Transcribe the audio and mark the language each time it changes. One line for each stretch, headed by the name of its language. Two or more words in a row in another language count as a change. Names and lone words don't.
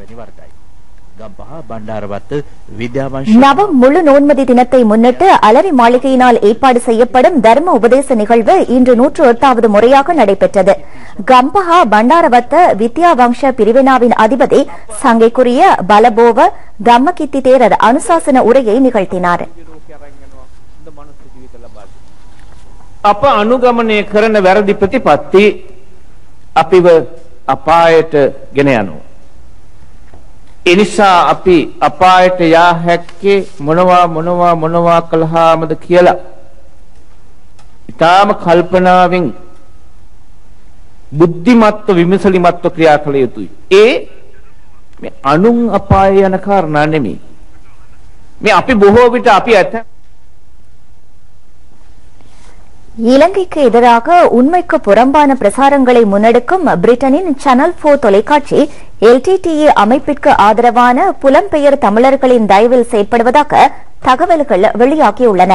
Tamil: நவம் முழு நோன்மதி தினத்தை முன்னிட்டு அலரி மாளிகையினால் ஏற்பாடு செய்யப்படும் தர்ம உபதேச நிகழ்வு இன்று 108வது முறையாக நடைபெற்றது. கம்பஹா பண்டாரவத்த வித்யாவம்ச பிரிவினாவின் அதிபதி சங்கைக்குரிய பலபோவ தம்மகித்தி தேரர் அனுசாசன உரையை நிகழ்த்தினார்.
Sinhala: අප අනුගමනය කරන වැරදි ප්‍රතිපත්ති අපිව අපායට ගෙන යනවා. ඒ නිසා අපි අපායට යා හැක්කේ මොනවා කළාමද කියලා ඊටාම කල්පනාවෙන් බුද්ධිමත්ව විමසලිමත්ව ක්‍රියා කළ යුතුයි. ඒ මේ අනුන් අපාය යන කාරණා නෙමෙයි. මේ අපි බොහෝ විට අපි ඇත
Tamil: இலங்கைக்கு எதிராக உண்மைக்கு புறம்பான பிரசாரங்களை முன்னெடுக்கும் பிரிட்டனின் சேனல் 4 தொலைக்காட்சி LTTE அமைப்பிற்கு ஆதரவான புலம்பெயர் தமிழர்களின் தயவில் செயற்படுவதாக தகவல்கள் வெளியாகியுள்ளன.